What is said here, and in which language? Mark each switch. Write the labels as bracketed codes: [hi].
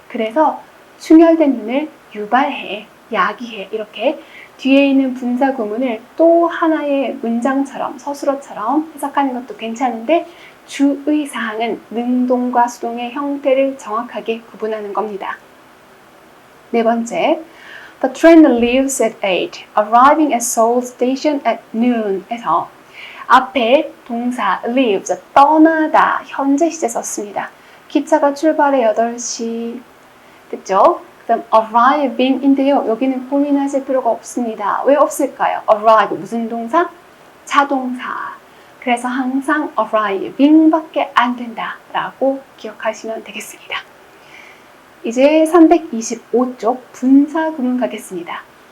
[ko] 그래서 충혈된 눈을 유발해, 야기해 이렇게 뒤에 있는 분사 구문을 또 하나의 문장처럼 서술어처럼 해석하는 것도 괜찮은데 주의사항은 능동과 수동의 형태를 정확하게 구분하는 겁니다. 네 번째, [en] The train leaves at 8, arriving at Seoul Station at noon [ko] 에서 앞에 동사 leaves, 떠나다, 현재 시제 썼습니다. 기차가 출발해 8시, 됐죠? 그 다음 arriving인데요. 여기는 고민하실 필요가 없습니다. 왜 없을까요? arrive, 무슨 동사? 자동사. 그래서 항상 arriving 밖에 안 된다 라고 기억하시면 되겠습니다. 이제 325쪽 분사 구문 가겠습니다.